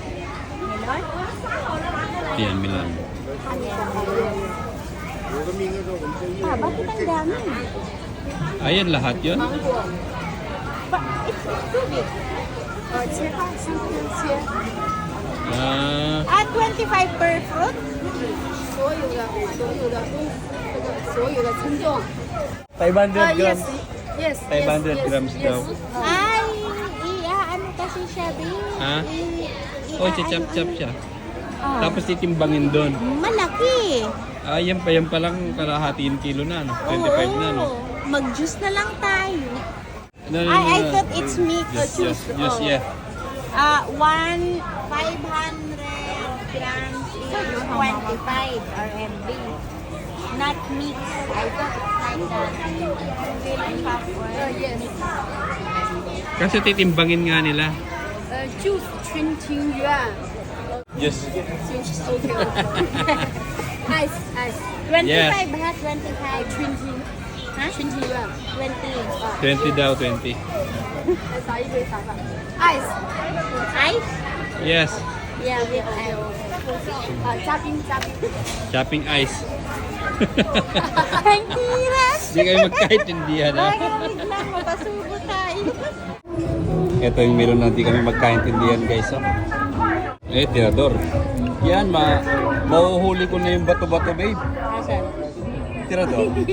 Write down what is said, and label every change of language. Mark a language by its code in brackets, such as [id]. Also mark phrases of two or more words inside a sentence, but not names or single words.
[tl] Yan, Milan. Bakit ang dami? Ayan, lahat yun. Ah, [en] 25 per fruit? [zh] 所有的称重。 [en] 500 Yes, grams. yes. 500 grams [tl] daw. Ay, ano kasi siya, babe? Ha? Oh, chap-chap siya. Oh. Tapos titimbangin doon. Malaki. Ah, yan pa lang kalahatiin kilo na, no? 25 na, no? Mag-juice na lang tayo. [en] No, no, no, I no. thought it's mixed. Juice, yeah. 500 grams is 25 RMB. Not mixed. I thought it's like that. Really half Yes. [tl] Kasi titimbangin nga nila. [en] Juice 20 yuan. Yes. Okay. Ice. 25 Yes. ha? 25. 20. Ha? 20 yuan. 20. [tl] 20 daw, 20. [zh] 打一杯茶吧。Ice. [en] Ice? Yes. Yeah, with ice. [zh] 嘉宾。 [en] Shopping ice. [tl] Ang tiras! Hindi kayo magkaintindihan, ha? Bakit lang mapasubo tayo? Ito yung meron na hindi kami magkaintindihan, guys. Tirador. Yan, mauhuli ko na yung bato-bato, babe. Tirador.